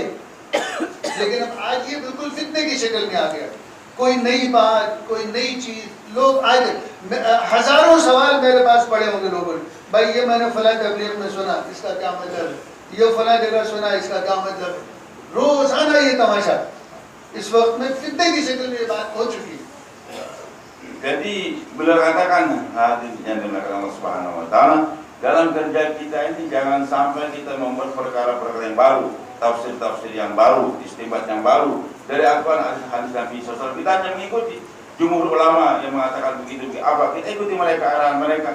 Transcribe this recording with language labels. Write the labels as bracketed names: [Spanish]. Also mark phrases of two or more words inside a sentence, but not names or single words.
[Urdu] لیکن اب آج یہ بالکل فتنے کی شکل میں آ گیا، کوئی نئی بات، کوئی نئی چیز، لوگ آج ہزاروں سوال میرے پاس پڑے ہوں گے لوگوں نے، بھائی یہ میں نے فلاں تبلیغ میں سنا، اس کا کیا مطلب ہے، یہ فلاں جگہ سنا، اس کا کیا مطلب ہے. روزانہ یہ تماشا، اس وقت میں فتنے کی شکل میں یہ بات ہو چکی ہے. [Indonesian] Jadi beliau katakan hadirin yang dimuliakan [Arabic] الله سبحانه وتعالى, [Indonesian] dalam kerja kita ini jangan sampai kita membuat perkara-perkara yang baru, tafsir-tafsir yang baru, istinbat yang baru dari Al-Qur'an, hadis Nabi SAW. Kita hanya mengikuti jumhur ulama yang mengatakan begitu, apa kita ikuti mereka, arahan mereka.